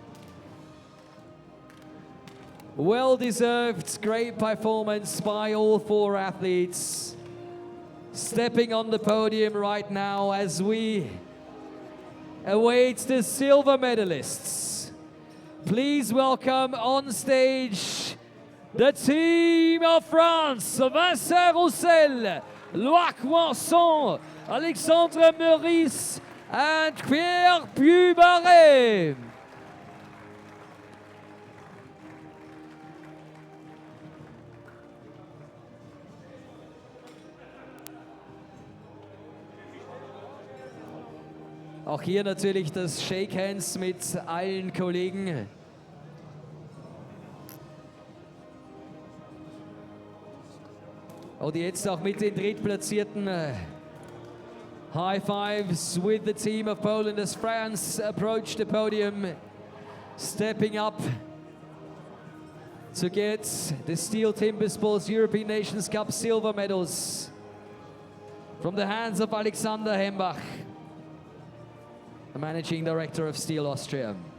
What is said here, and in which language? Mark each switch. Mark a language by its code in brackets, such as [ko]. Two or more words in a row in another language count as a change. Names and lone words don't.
[en] Well-deserved, great performance by all four athletes. Stepping on the podium right now as we await the silver medalists. Please welcome on stage the team of France, Vincent Roussel, Loïc Moisson, Alexandre Meurice and Pierre Puy-Barré. [de] Auch hier natürlich das [en] Shake Hands [de] mit allen Kollegen. Und jetzt auch mit den Drittplatzierten. [en] High fives with the team of Poland as France approach the podium, stepping up to get the STIHL Timbersports European Nations Cup silver medals from the hands of Alexander Hembach, the managing director of STIHL Austria.